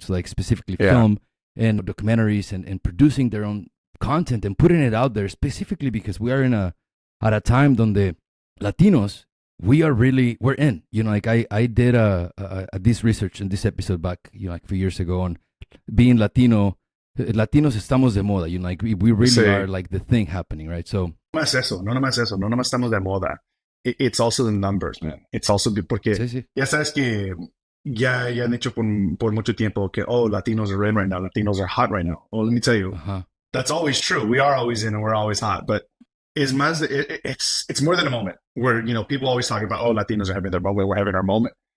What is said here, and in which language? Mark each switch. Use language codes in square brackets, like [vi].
[en] So like specifically film and documentaries and producing their own content and putting it out there, specifically because we are at a time donde Latinos, we're in. Like I did this research in this episode back, like a few years ago on being Latino. [es] Latinos estamos de moda, [en] like we really are like the thing happening, right? So [es] no nomás estamos de moda. [en] It's also the numbers, man. It's also good [es] porque ya sabes que ya han hecho por mucho tiempo que, [en] Latinos are in right now. Latinos are hot right now. Well, let me tell you, that's always true. We are always in and we're always hot. But it's more than a moment where, people always talk about, Latinos are having their moment. We're having our moment.